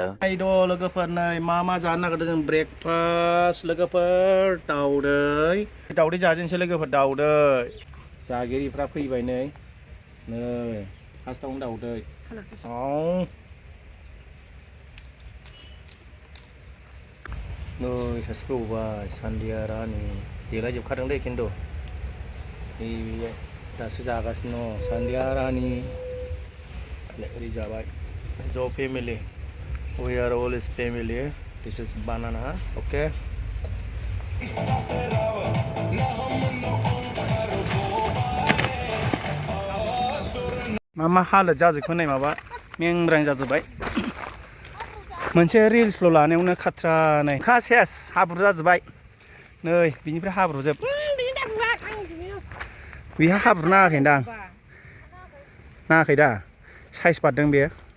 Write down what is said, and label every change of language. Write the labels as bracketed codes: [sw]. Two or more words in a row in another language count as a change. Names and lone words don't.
[brx] Taijwo लोगोफोर नै मा जानो नागिरदों जों ब्रेकफास्ट लोगोफोर दाउदै जाजेनसै लोगोफोर दाउदै जागिरिफ्रा फैबाय नै फार्स्टआवनो दाउदै नै सासे फैबावबाय सान्दिया रानि देलायजोबखादों दै खिन्थु दासो जागासिनो दङ सान्दिया रानि ओरै जाबाय जो [en] family we are all is family this is banana okay [brx] मा हालोद जाजोबखो नै माबा मेंब्रां जाजोबबाय मोनसे रिल्सल' लानायावनो खाथ्रा नै सेस हाब्रु जाजोबबाय नै बिनिफ्राय हाब्रु जोब बिहा हाब्रु नाङाखैदां नाङाखै दा साइज बारदों बेयो